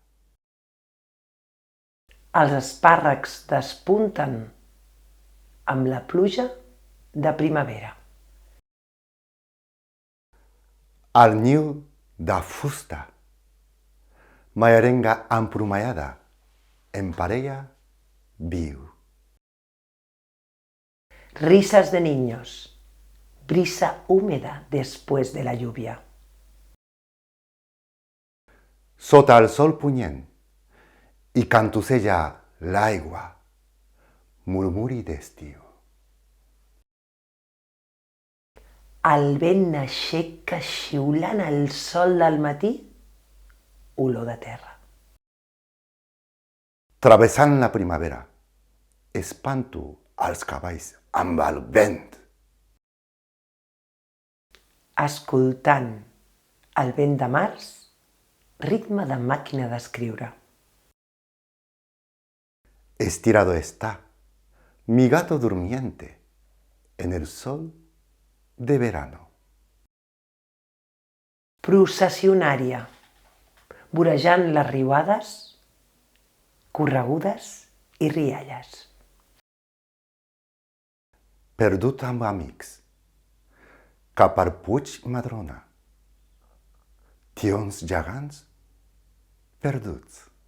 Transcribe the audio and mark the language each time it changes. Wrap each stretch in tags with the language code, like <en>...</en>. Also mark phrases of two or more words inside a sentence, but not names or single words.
<ca>Els espàrrecs despunten amb la pluja de primavera. El niu de fusta, mallerenga empromallada, en parella viu.</ca> <es>Risas de niños, brisa húmeda después de la lluvia.</es> <ca>Sota el sol punyent i cantussella l'aigua, murmuri d'estiu. El vent aixeca xiulant el sol del matí, olor de terra. Travessant la primavera, espanto els cavalls amb el vent. Escoltant el vent de març, ritme de màquina d'escriure.</ca> <es>Estirado está mi gato durmiente en el sol de verano.</es> <ca>Processionària, vorejant les riuades, corregudes i rialles. Perdut amb amics, cap al Puig Madrona, tions gegants perduts.</ca>